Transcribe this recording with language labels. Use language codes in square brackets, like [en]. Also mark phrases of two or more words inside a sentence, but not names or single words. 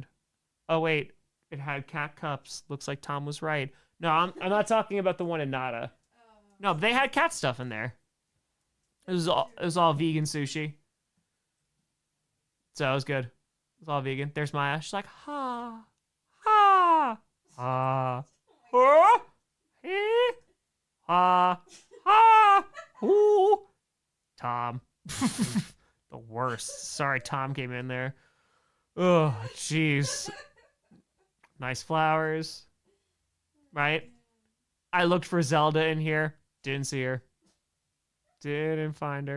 [en] Oh wait, it had cat cups. Looks like Tom was right. No, I'm not talking about the one in Nada. No, they had cat stuff in there. It was all vegan sushi. So it was good. It was all vegan. There's Maya. She's like, ha, ha, ha, ha, he, ha, ha, ooh. Tom. The worst. Sorry, Tom came in there. Oh, jeez. Nice flowers. Right? I looked for Zelda in here. Didn't see her. Didn't find her.